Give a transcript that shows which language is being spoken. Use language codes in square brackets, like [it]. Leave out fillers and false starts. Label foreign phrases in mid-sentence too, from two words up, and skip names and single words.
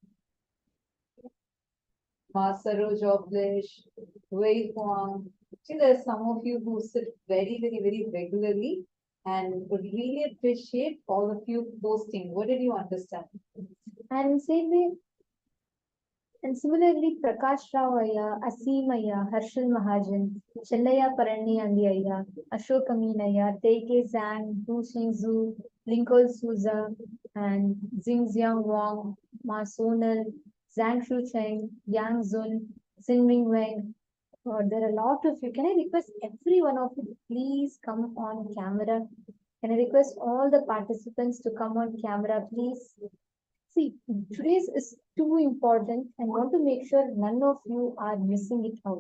[en] Ma Saroj Oblish, Wei Huang. See, there's some of you who sit very regularly and would really appreciate all of you posting. What did you understand? And same way, and similarly, Prakash Rao Ayya, Aseem Ayya, Harshal Mahajan, Chellaya Parani Andi Ayya, Ashok Amin Ayya, Teike Zhang, Du Xing Zhu, Lincoln Souza, and Xingxiang Wang, Ma Sonal, Zhang Shu Cheng, Yang Zun, Xin Ming Weng. There are a lot of you. Can I request every one of you to please come on camera? Can I request all the participants to come on camera, please? See, today's is too important and want to make sure none of you are missing it out.